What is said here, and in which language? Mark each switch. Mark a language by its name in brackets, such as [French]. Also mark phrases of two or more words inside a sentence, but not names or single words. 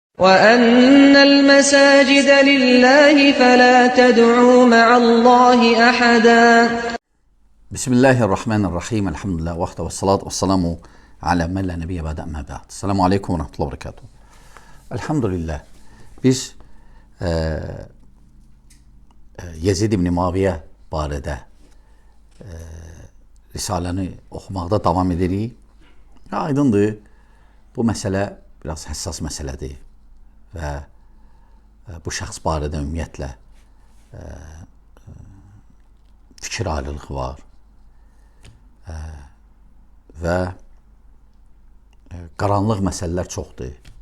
[Arabic] وَأَنَّ الْمَسَاجِدَ لِلَّهِ فَلَا تَدْعُوا مَعَ اللّٰهِ أَحَدًا. Bismillahirrahmanirrahim. Elhamdülillah. والصلاة والسلام على من لا نبي بعده أما بعد. السلام عليكم ورحمة الله وبركاته. [Azerbaijani] Elhamdülillah. Biz Yezid ibn Muaviyə barədə risaləni oxumaqda davam edirik. Aydındır, bu məsələ biraz həssas məsələdir və bu şəxs barədə ümumiyyətlə fikir ayrılığı var və qaranlıq məsələlər çoxdur.